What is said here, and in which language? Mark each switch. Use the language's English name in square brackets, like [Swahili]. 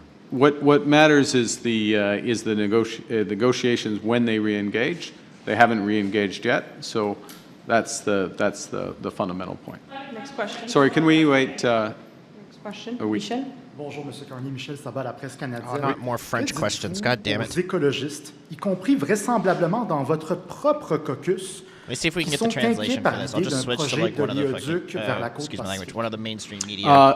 [English] what matters is the negotiations when they re-engage. They haven't re-engaged yet, so that's the fundamental point. Next question. Sorry, can we wait? Next question. Michel. [French] Bonjour, Monsieur Carney. Michel Sabat, la presse canadienne. [English] Not more French questions. God damn it. [French] Aux écologistes, y compris vraisemblablement dans votre propre caucus, [English] Let me see if we can get the translation for this. I'll just switch to like one of the fucking, excuse my language, one of the mainstream media.